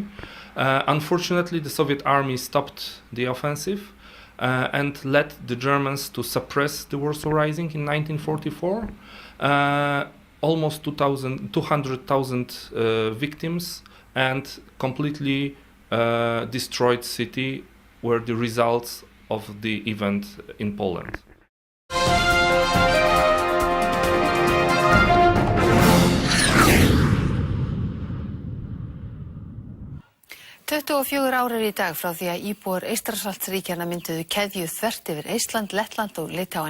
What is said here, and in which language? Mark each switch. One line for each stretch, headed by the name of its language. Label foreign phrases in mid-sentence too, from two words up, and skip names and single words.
English: Unfortunately, the Soviet army stopped the offensive and led the Germans to suppress the Warsaw Rising in 1944. Almost 200,000 victims and completely destroyed city were the results of the event in Poland.
Icelandic: Tuttugu og 4 ár í dag frá því að íbúar Eystrasaltsríkjanna mynduðu keðju þvert yfir Eistland, Lettland og Litáen.